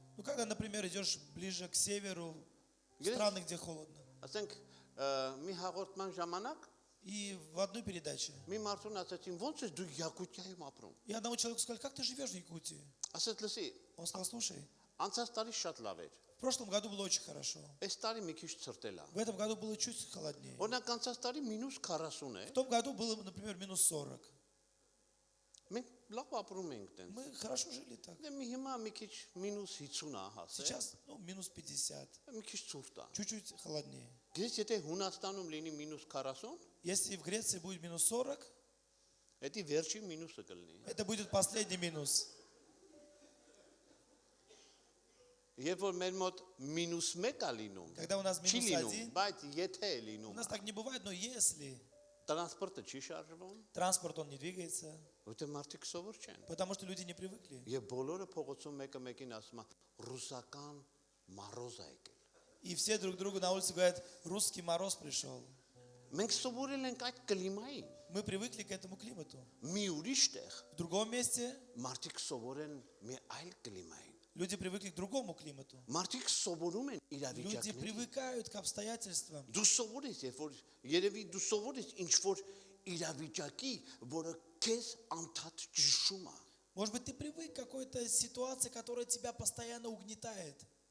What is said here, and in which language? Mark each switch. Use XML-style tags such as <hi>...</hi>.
<ru>Ну, когда, например, идешь ближе к северу, в страны, где холодно,</ru> <hy>Ասենք մի հաղորդման ժամանակ</hy> <ru>и в одной передаче,</ru> <hy>մի մարդուն ասացին, ո՞նց ես դու Յակուտիայում ապրում։</hy> <ru>и одному человеку сказали, как ты живешь в Якутии?</ru> <hy>Ասած լսի,</hy> <ru>Он сказал, слушай,</ru> <hy>անցած տարի շատ լավ էր։</hy> <ru>в прошлом году было очень хорошо,</ru> <hy>Այս տարի մի քիչ ցրտել է։</hy> <ru>в этом году было чуть холоднее.</ru> <hy>Օրինակ անցած տարի -40 է։</hy> <ru>В том году было, например, минус 40.</ru> <hy>Մենք լավ ապրում ենք տենց։</hy> <ru>Мы хорошо жили так.</ru> <hy>Դե մի հիմա մի քիչ -50 է հասել։</hy> <ru>Сейчас, ну, минус 50,</ru> <hy>Մի քիչ ցուրտ է։</hy> <ru>чуть-чуть холоднее.</ru> <hy>Գիտես, եթե Հունաստանում լինի -40,</hy> <ru>Если в Греции будет минус 40,</ru> <hy>դա վերջին մինուսը կլինի։</hy> <ru>это будет последний минус.</ru> <hy>Երբ որ մեր մոտ -1 է լինում,</hy> <ru>Когда у нас</ru> <hy>չի</hy> <ru>минус 1,</ru> <hy>բայց եթե է</hy> <ru>у</ru> <hy>լինում,</hy> <ru>нас так не бывает, но если</ru> <hy>տրանսպորտը չի շարժվում,</hy> <ru>транспорт, он не двигается,</ru> <hy>որտեղ մարդիկ սովոր չեն։</hy> <ru>потому что люди не привыкли.</ru> <hy>Եվ բոլորը փողոցում մեկը մեկին ասում է ռուսական մարոզա եկել։</hy> <ru>И все друг другу на улице говорят, русский мороз пришел.</ru> <hy>Մենք սովորել ենք այդ կլիմային։</hy> <ru>Мы привыкли к этому климату.</ru> <hy>Մի ուրիշ տեղ</hy> <ru>В другом месте</ru> <hy>մարդիկ սովորեն մի այլ կլիմային։</hy> <ru>люди привыкли к другому климату.</ru> <hy>Մարդիկ սովորում են</hy> <ru>Люди</ru> <hy>իրավիճակներին։</hy> <ru>привыкают к обстоятельствам.</ru> <hy>Դու սովորես, երբ որ երևի դու սովորես ինչ որ իրավիճակի, որը քեզ անդադ ճշում է։</hy> <ru>Может быть, ты привык к какой-то ситуации, которая тебя постоянно угнетает.</ru>